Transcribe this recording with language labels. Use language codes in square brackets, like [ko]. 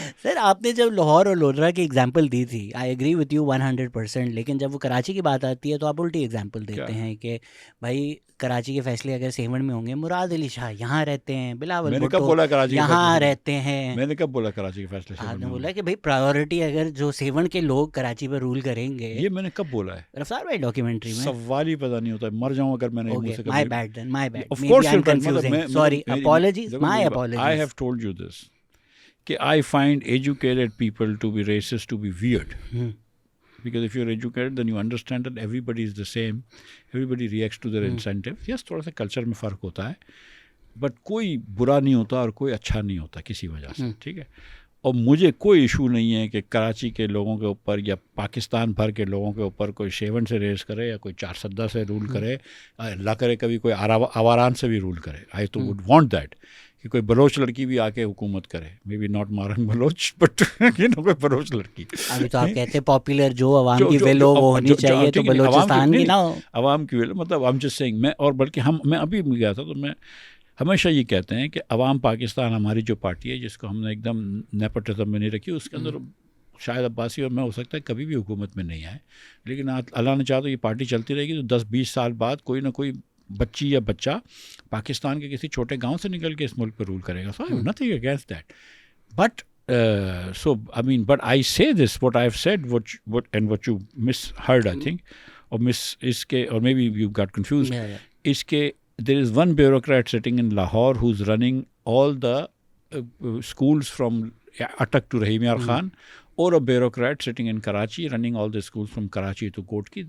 [ur] سر آپ نے جب لاہور اور لودھرا کی ایگزامپل دی تھی, [en] I agree with you 100%, [ur] لیکن جب وہ کراچی کی بات آتی ہے تو آپ الٹی ایگزامپل دیتے ہیں کہ بھائی کراچی کے فیصلے اگر سیون میں ہوں گے, مراد علی شاہ یہاں رہتے ہیں, بلاول بھٹو یہاں رہتے ہیں. میں نے کب بولا کراچی کے فیصلے؟ آپ نے بولا کہ بھائی پرائیورٹی اگر جو سیون کے لوگ کراچی پہ رول کریں گے. یہ میں نے کب بولا ہے؟ رفتار بھائی ڈاکیومنٹری میں. سوال ہی پتہ نہیں ہوتا, مر جاؤں اگر میں نے منہ سے. [en] My bad then, my bad. Of course you're confusing. Sorry, apologies, my apologies. I have told you this. [ur] کہ [en] I find educated people to be racist, to be weird. Because if you're educated, then you understand that everybody is the same. Everybody reacts to their incentive. Yes, [ur] تھوڑا سا culture میں فرق ہوتا ہے, but کوئی برا نہیں ہوتا اور کوئی اچھا نہیں ہوتا کسی وجہ سے, ٹھیک ہے. اور مجھے کوئی ایشو نہیں ہے کہ کراچی کے لوگوں کے اوپر یا پاکستان بھر کے لوگوں کے اوپر کوئی شیون سے ریز کرے یا کوئی 410 سے رول کرے, اللہ کرے کبھی کوئی آواران سے بھی رول کرے. [en] I تو would want that [ur] کہ کوئی بلوچ لڑکی بھی آ کے حکومت کرے, [en] maybe not marrying Baloch, [ur] but کوئی بلوچ لڑکی. ابھی تو آپ کہتے ہیں پاپولر جو عوام کی ویل ہو وہ ہونی چاہیے, تو بلوچستان کی نہ ہو. عوام کی ویل مطلب [en] I'm just saying, [ur] میں اور بلکہ میں ابھی گیا تھا تو میں ہمیشہ یہ کہتے ہیں کہ عوام پاکستان ہماری جو پارٹی ہے جس کو ہم نے ایک دم نیپوٹزم میں نہیں رکھی, اس کے اندر شاید عباسی اور میں ہو سکتا ہے کبھی بھی حکومت میں نہیں آئے, لیکن اللہ نے چاہا تو یہ پارٹی چلتی رہے گی تو 10-20 سال بعد کوئی نہ کوئی بچی یا بچہ پاکستان کے کسی چھوٹے گاؤں سے نکل کے اس ملک پہ رول کرے گا. [en] So nothing against that, but so I mean, but I say this, what I've said, what you misheard, I think, or or maybe you got confused. Is ke there is one bureaucrat sitting in Lahore who's running all the schools from Atak to Rahim Yar Khan, or a bureaucrat sitting in Karachi running all the schools from Karachi to Kotki.